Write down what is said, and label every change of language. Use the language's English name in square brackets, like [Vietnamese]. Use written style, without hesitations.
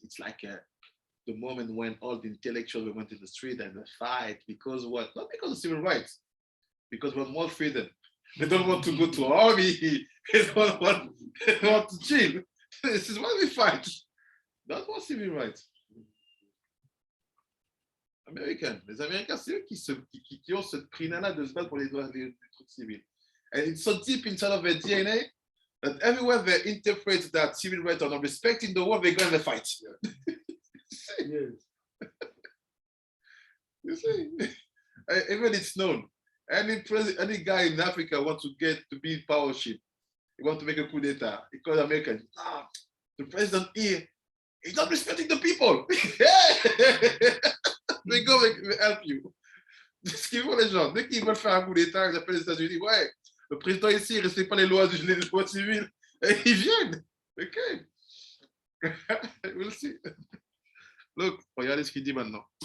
[English] It's like the moment when all the intellectuals went to the street and the fight because what? Not because of civil rights, because we want more freedom. They don't want to go to army. They don't want to chill. This is why we fight. That's what civil rights. [French] Américains. Les Américains, c'est eux qui ont ce crine-là de se battre pour les trucs civils. [English] And it's so deep inside of their DNA that everywhere they interpret that civil rights are not respecting the world, they go and they fight. Yes. You see? Even it's known. Any guy in Africa wants to get to be in powership. He wants to make a coup d'etat. He calls Americans. The president here, he's not respecting the people. They go help you. [French] Ce qu'ils font les gens, dès qu'ils veulent faire un coup d'etat, ils appellent les États-Unis. Ouais, le président ici, il ne respecte pas les lois civiles. Et ils viennent. [English] OK. We'll see. Look, [French] regardez ce qu'il dit maintenant.